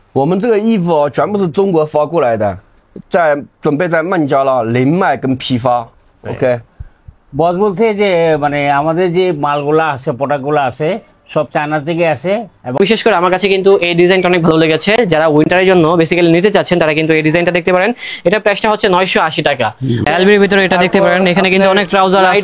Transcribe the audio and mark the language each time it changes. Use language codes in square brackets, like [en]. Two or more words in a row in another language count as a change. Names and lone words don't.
[zh] 我们这个衣服哦，全部是中国发过来的，准备在孟加拉零卖跟批发。OK， [bn] বস বলছে যে মানে আমাদের যে মালগুলা আসে প্রোডাক্টগুলো আসে সব চায়না থেকে আসে এবং বিশেষ করে আমার কাছে কিন্তু এই ডিজাইনটা অনেক ভালো লেগেছে। যারা উইন্টারের জন্য বেসিক্যালি নিতে চাচ্ছেন তারা কিন্তু এই ডিজাইনটা দেখতে পারেন। এটা প্রাইসটা হচ্ছে 980 টাকা। এলবির ভিতরে এটা দেখতে পারেন, এখানে কিন্তু অনেক ট্রাউজার আছে,